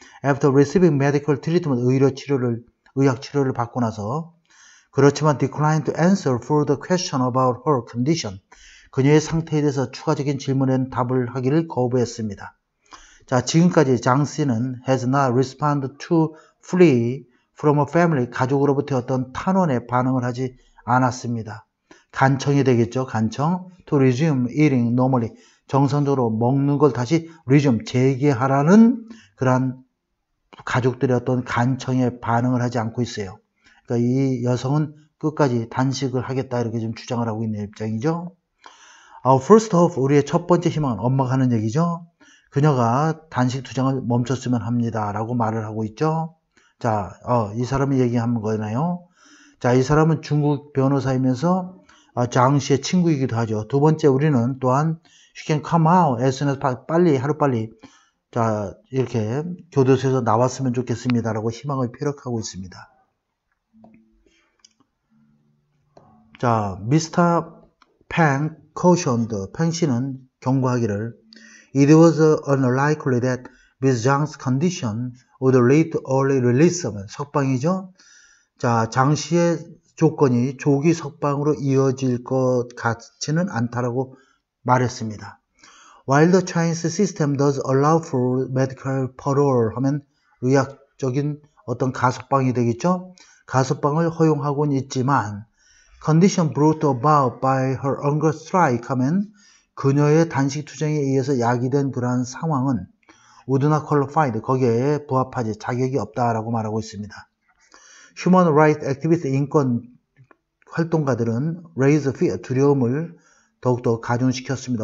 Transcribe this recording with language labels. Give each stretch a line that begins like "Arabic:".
English: After receiving medical treatment,
Korean: 의학 치료를 받고 나서 그렇지만
English: declined to answer further question about her condition.
Korean: 그녀의 상태에 대해서 추가적인 질문에 답을 하기를 거부했습니다. 자, 지금까지 장 씨는
English: has not responded to flee from a family,
Korean: 가족으로부터 어떤 탄원에 반응을 하지 않았습니다. 간청이 되겠죠. 간청.
English: To resume eating normally.
Korean: 정상적으로 먹는 걸 다시 resume, 재개하라는 그러한 가족들의 어떤 간청에 반응을 하지 않고 있어요. 그러니까 이 여성은 끝까지 단식을 하겠다 이렇게 좀 주장을 하고 있는 입장이죠.
English: Our first hope,
Korean: 우리의 첫 번째 희망은 엄마가 하는 얘기죠. 그녀가 단식 투정을 멈췄으면 합니다 라고 말을 하고 있죠. 자, 이 사람이 얘기한 거잖아요. 자, 이 사람은 중국 변호사이면서 장 씨의 친구이기도 하죠. 두 번째, 우리는 또한
English: she can come out as soon as
Korean: 빨리, 하루빨리 자, 이렇게 교도소에서 나왔으면 좋겠습니다 라고 희망을 표력하고 있습니다. 자, 미스터 팽
English: cautioned,
Korean: 팽 씨는 경고하기를
English: It was unlikely that Miss Zhang's condition would lead to early release.
Korean: 석방이죠. 자, 장 씨의 조건이 조기 석방으로 이어질 것 같지는 않다라고 말했습니다.
English: While the Chinese system does allow for medical parole
Korean: 하면 의학적인 어떤 가석방이 되겠죠. 가석방을 허용하고는 있지만
English: condition brought about by her hunger strike
Korean: 하면 그녀의 단식 투쟁에 의해서 야기된 그러한 상황은
English: would not qualified,
Korean: 거기에 부합하지 자격이 없다라고 말하고 있습니다.
English: Human rights activist,
Korean: 인권 활동가들은
English: raise fear,
Korean: 두려움을 더욱더 가중시켰습니다.